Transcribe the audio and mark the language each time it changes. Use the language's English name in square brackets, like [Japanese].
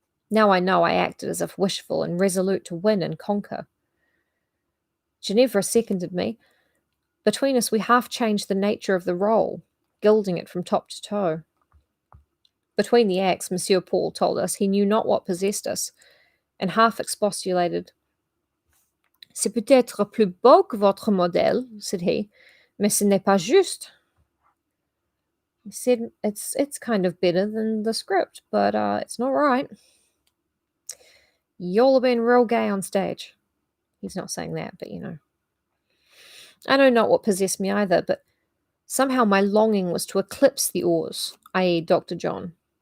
[English] Now I know I acted as if wishful and resolute to win and conquer. Ginevra seconded me. Between us we half changed the nature of the role, gilding it from top to toe. Between the acts, Monsieur Paul told us he knew not what possessed us, and half expostulated. [French] C'est peut-être plus beau que votre modèle, [English] said he, [French] mais ce n'est pas juste. [English] He said, it's kind of better than the script, but it's not right. Y'all have been real gay on stage. He's not saying that, but you know. I know not what possessed me either, but somehow my longing was to eclipse the Urs, i.e. Dr. John.